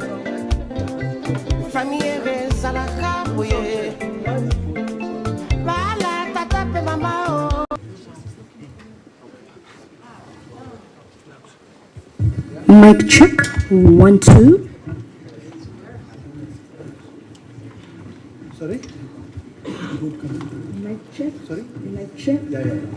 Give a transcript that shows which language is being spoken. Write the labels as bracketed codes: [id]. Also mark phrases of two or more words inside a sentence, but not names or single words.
[ln] Famille bezala kaboye. Bala tata pe mama o. [en] Mic check 1 2. Sorry? Mic check. Sorry? Mic check. Yeah.